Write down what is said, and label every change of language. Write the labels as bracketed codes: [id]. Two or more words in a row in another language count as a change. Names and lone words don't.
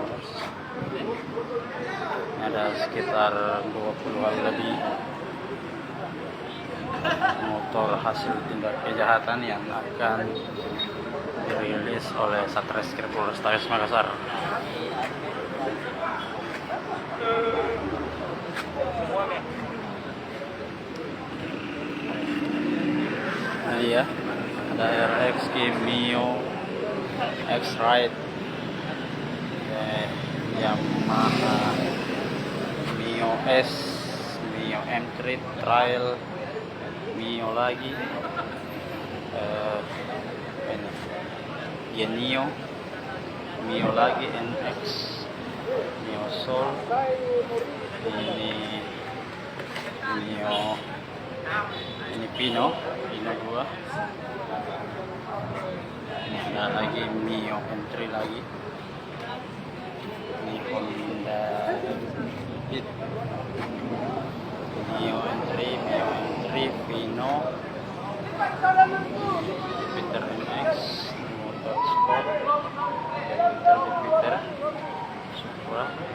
[id] Ini ada sekitar 20-an lebih motor hasil tindak kejahatan yang akan dirilis oleh Satreskrim Polrestabes Makassar. Nah, iya, ada RX, Mio, X-Ride, Yamaha, Mio S, Mio M3 Trail, Mio lagi, Genio, Mio lagi, NX, Mio Soul, ini Mio, ini Pino 2, ini ada lagi Mio M3 lagi, ini Honda Beat, Mio M3, Pino, Jupiter MX, Motorsport, Jupiter, Supra.